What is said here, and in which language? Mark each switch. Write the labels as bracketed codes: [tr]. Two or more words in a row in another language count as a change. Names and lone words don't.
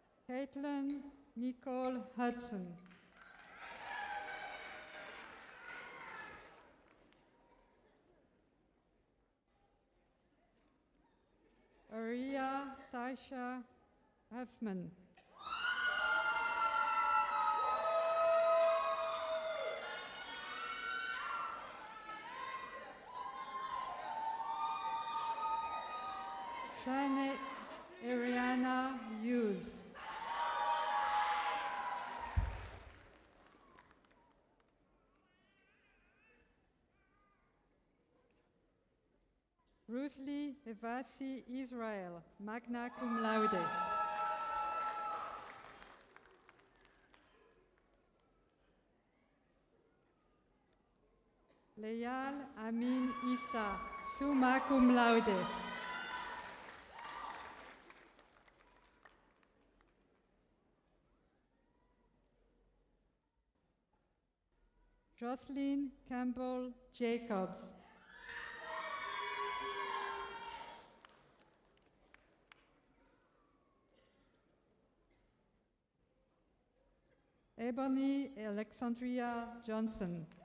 [en] Caitlin Nicole Hudson. Aria Taisha Huffman. Shane Ariana Hughes. Ruthly Evasi Israel, [la] magna cum laude. [en] Leyal Amin Issa, [la] summa cum laude. [en] Jocelyn Campbell Jacobs. Ebony Alexandria Johnson.